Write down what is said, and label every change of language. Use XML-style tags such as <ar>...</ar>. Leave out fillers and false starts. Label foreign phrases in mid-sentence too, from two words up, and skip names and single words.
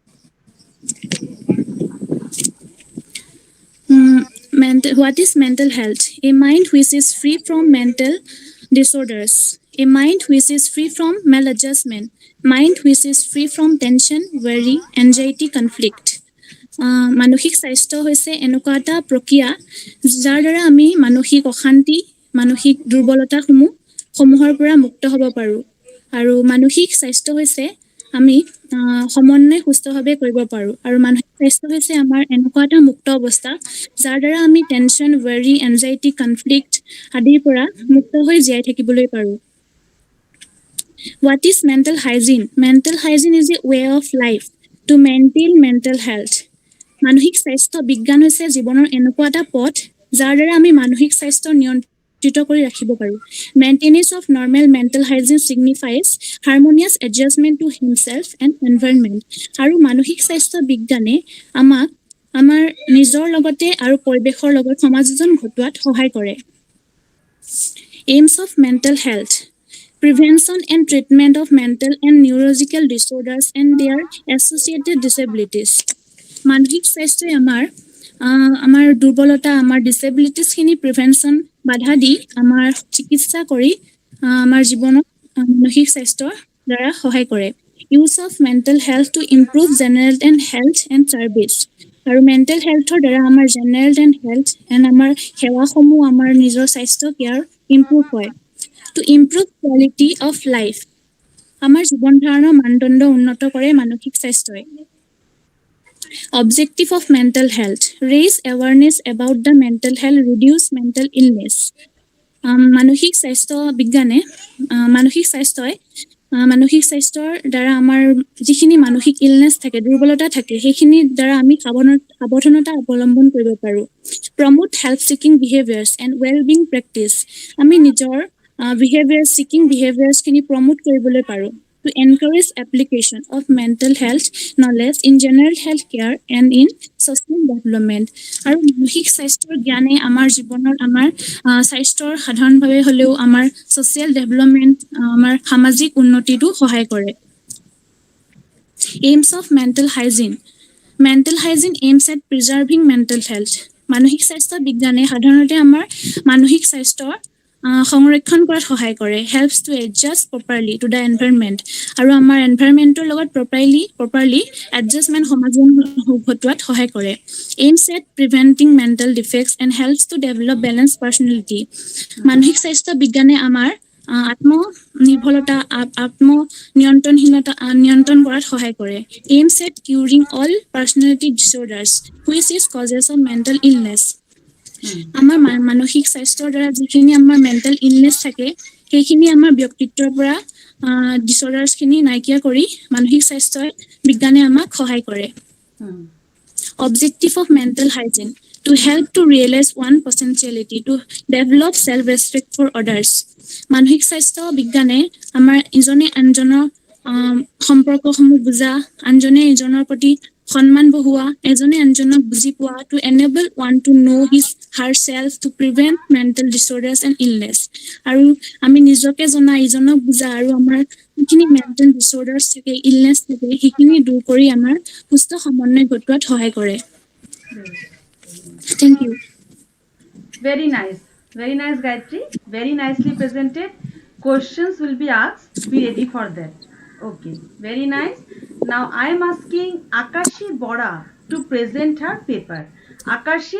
<en>What is mental health? A mind which is free from mental disorders. A mind which is free from maladjustment. Mind which is free from tension, worry, anxiety, conflict.</en> <as>মানসিক স্বাস্থ্য হৈছে এনেকুৱা এটা প্ৰক্ৰিয়া যাৰ দ্বাৰা আমি মানসিক অশান্তি মানসিক দুৰ্বলতাসমূহৰ পৰা মুক্ত হ'ব পাৰোঁ আৰু মানসিক স্বাস্থ্য হৈছে আমি সমন্বয় সুস্থভাৱে কৰিব পাৰোঁ আৰু মানসিক স্বাস্থ্য হৈছে আমাৰ এনেকুৱা এটা মুক্ত অৱস্থা যাৰ দ্বাৰা আমি</as> <en>tension worry anxiety conflict</en> <as>আদিৰ পৰা মুক্ত হৈ জীয়াই থাকিবলৈ পাৰোঁ</as> <en>What is mental hygiene? Mental hygiene is a way of life to maintain mental health.</en> <as>মানসিক স্বাস্থ্য বিজ্ঞান হৈছে জীৱনৰ এনেকুৱা এটা পথ যাৰ দ্বাৰা আমি মানসিক স্বাস্থ্য নিয়ন্ত্ৰিত কৰি ৰাখিব পাৰোঁ</as> <en>maintenance of normal mental hygiene signifies harmonious adjustment to himself and environment</en> <as>আৰু মানসিক স্বাস্থ্য বিজ্ঞানে আমাক আমাৰ নিজৰ লগতে আৰু পৰিৱেশৰ লগত সমাযোজন ঘটোৱাত সহায় কৰে</as> <en>aims of mental health prevention and treatment of mental and neurological disorders and their associated disabilities.</en> <as>মানসিক স্বাস্থ্যই আমাৰ দুৰ্বলতা আমাৰ ডিসেবিলিটিছখিনি প্ৰিভেনশ্যন বাধা দি আমাৰ চিকিৎসা কৰি আমাৰ জীৱনত মানসিক স্বাস্থ্যৰ দ্বাৰা সহায় কৰে</as> <en>use of mental health to improve general and health and services</en> <as>আৰু</as> <en>mental healthৰ</en> <as>দ্বাৰা আমাৰ</as> <en>general and health and</en> <as>আমাৰ সেৱাসমূহ আমাৰ নিজৰ স্বাস্থ্য</as> <en>care improve</en> <as>হয়</as> <en>to improve quality of life.</en> <as>আমাৰ জীৱন ধাৰণৰ মানদণ্ড উন্নত কৰে মানসিক স্বাস্থ্যই</as> <en>Objective of mental health raise awareness about the mental health reduce mental illness মানসিক</en> <as>স্বাস্থ্য বিজ্ঞানে মানসিক স্বাস্থ্যৰ দ্বাৰা আমাৰ যিখিনি মানসিক ইলনেছ থাকে দুৰ্বলতা থাকে সেইখিনিৰ দ্বাৰা আমি সাৱধানতা অৱলম্বন কৰিব পাৰোঁ</as> <en>promote help seeking behaviours and well being practice</en> <as>আমি নিজৰ</as> <en>behavior seeking behaviors</en> <as>খিনি promote কৰিবলৈ পাৰো</as> <en>to encourage application of mental health knowledge in general health care and in social development</en> <as>আৰু মানসিক স্বাস্থ্যৰ জ্ঞানে আমাৰ জীৱনৰ আমাৰ স্বাস্থ্যৰ সাধাৰণভাৱে হলেও আমাৰ</as> <en>social development</en> <as>আমাৰ সামাজিক উন্নতিটো সহায় কৰে</as> <en>aims of mental hygiene aims at preserving mental health</en> <as>মানসিক স্বাস্থ্য বিজ্ঞানে সাধাৰণতে আমাৰ মানসিক স্বাস্থ্যৰ সংৰক্ষণ কৰাত সহায় কৰে</as> <en>helps to adjust properly to the</en> <as>environment আৰু আমাৰ এনভায়ৰনমেন্টৰ লগত</as> <en>properly adjustment</en> <as>সমাযোজন ঘটোৱাত সহায় কৰে</as> <en>aims at preventing mental defects and helps to develop balanced personality</en> <as>মানসিক স্বাস্থ্য বিজ্ঞানে আমাৰ আত্মনিৰ্ভৰতা নিয়ন্ত্ৰণ কৰাত সহায় কৰে</as> <en>aims at curing all personality disorders which is causes of mental illness</en> <as>আমাৰ মানসিক স্বাস্থ্যৰ দ্বাৰা যিখিনি আমাৰ</as> <en>mental illness</en> <as>থাকে সেইখিনি আমাৰ ব্যক্তিত্বৰ পৰা ডিসঅৰ্ডাৰ্ছখিনি নাইকিয়া কৰি মানসিক স্বাস্থ্যই বিজ্ঞানে আমাক সহায় কৰে</as> <en>Objective of mental hygiene to help to realize one potentiality to develop self-respect for others.</en> <as>মানসিক স্বাস্থ্য বিজ্ঞানে আমাৰ ইজনে আনজনৰ সম্পৰ্কসমূহ বুজা আনজনে ইজনৰ প্ৰতি সন্মান বহোৱা এজনে আনজনক বুজি পোৱা</as> <en>to enable one to know herself to prevent mental disorders and illness</en> <as>আৰু আমি নিজকে জনা ইজনক বুজা আৰু আমাৰ যিখিনি</as> <en>mental disorders</en> <as>থাকে ইলনেছ থাকে সেইখিনি দূৰ কৰি আমাৰ সুস্থ সমন্বয় ঘটোৱাত সহায় কৰে</as> <en>Thank you. Very nice, Gayatri. Very nicely presented. Questions will be asked. Be ready for that. Okay, very nice. Now I am asking Akashi Bora to present her paper.</en>